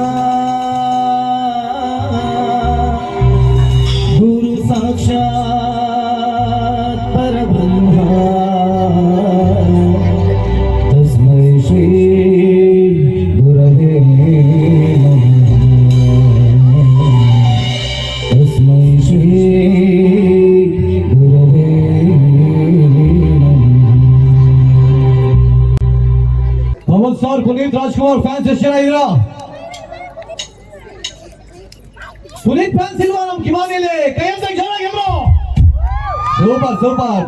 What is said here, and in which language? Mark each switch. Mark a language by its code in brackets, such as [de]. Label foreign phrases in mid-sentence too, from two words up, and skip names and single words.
[sa] गुरु साक्षात् परब्रह्म तस्मै श्री गुरवे नमः. तस्मै श्री गुरवे [kn] ಪವನ್ ಸರ್, ಪುನೀತ್ ರಾಜ್ಕುಮಾರ್ ಫ್ಯಾನ್ಸ್ ಎಷ್ಟು ಜನ ಇದ್ದೀರಾ? ಪುನೀತ್ ಫ್ಯಾನ್ಸ್ ಇಲ್ವಾ ನಮ್ ಕಿಮಾನಿಯಲ್ಲಿ? ಕೈ ಅಂತ ಜನ ಎಲ್ಲರೂ ಸೂಪರ್.